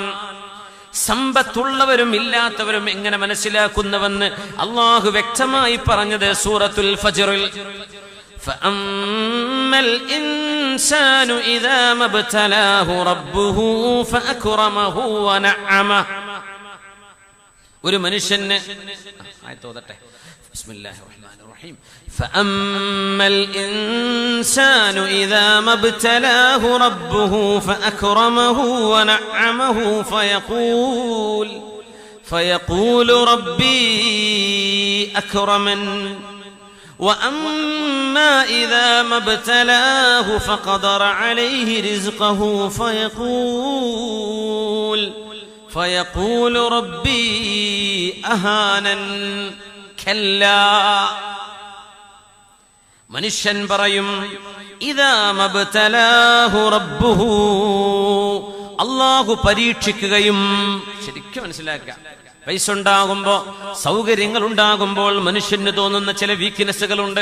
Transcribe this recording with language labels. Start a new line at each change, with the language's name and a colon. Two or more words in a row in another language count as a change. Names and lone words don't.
Malayalam: സമ്പത്തുള്ളവരും ഇല്ലാത്തവരും എങ്ങനെ മനസ്സിലാക്കുന്നുവെന്ന് അല്ലാഹു വ്യക്തമായി പറഞ്ഞത് സൂറത്തുൽ ഫജ്റിൽ.
Arabic: فأما الإنسان إذا ما ابتلاه ربه فأكرمه ونعمه.
Malayalam: ഒരു മനുഷ്യന് ആയത്തോതട്ടെ.
Arabic: بسم الله الرحمن الرحيم. فأما الإنسان إذا ما ابتلاه ربه فأكرمه ونعمه فيقول ربي أكرمن وأما إذا ما ابتلاه فقدر عليه رزقه فيقول ربي أهانن كلا.
Malayalam: മനുഷ്യൻ പറയും
Arabic: إذا ما ابتلاه ربه.
Malayalam: അല്ലാഹു പരീക്ഷിക്കുകയും. ശരിക്കും മനസ്സിലാക്കുക, പൈസ ഉണ്ടാകുമ്പോ, സൗകര്യങ്ങൾ ഉണ്ടാകുമ്പോൾ മനുഷ്യന് തോന്നുന്ന ചില വീക്ക്നെസ്സുകളുണ്ട്.